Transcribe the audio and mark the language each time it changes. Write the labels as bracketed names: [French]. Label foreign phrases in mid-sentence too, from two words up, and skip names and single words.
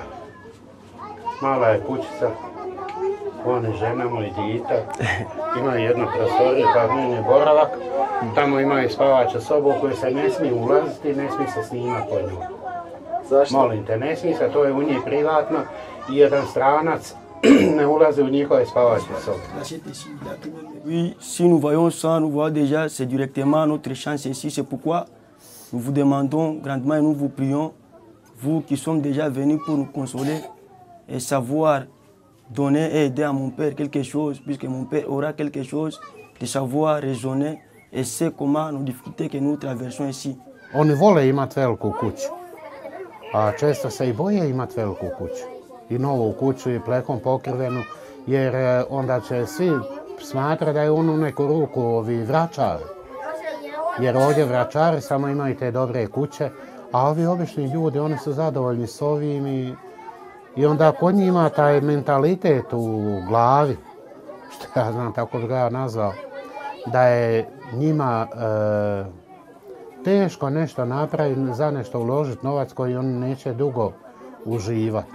[Croatian] Mala je kućica, on je žena, moj dite. Ima jednu prostoriju, kao meni boravak. Tamo imaju spavaču sobu u koju se ne smije ulaziti, ne smije se snimati po njoj. Zašto? Molim te, ne smije se, to je u njih privatno i jedan stranac ne ulazi u njihove spavače sobe. [French] Oui, si nous voyons ça, nous voyons déjà, c'est directement notre chance ici. C'est pourquoi nous vous demandons grandement et nous vous prions, vous qui sommes déjà venus pour nous consoler et savoir donner et aider à mon père quelque chose, puisque mon père aura quelque chose, de savoir raisonner et sait comment nos difficultés que nous traversons ici. [Croatian] Oni vole imati veliku kuću, a često se i boje imati veliku kuću. I novu kuću i plekom pokrivenu, jer onda će svi smatrati da je on u neku ruku ovi vračari. Jer ovdje vračari samo imaju te dobre kuće, a ovi obični ljudi, oni su zadovoljni s ovim i onda kod njih ima taj mentalitet u glavi, što ja znam, tako bi ga ja nazvao, da je njima teško nešto napraviti, za nešto uložiti novac koji oni neće dugo uživati.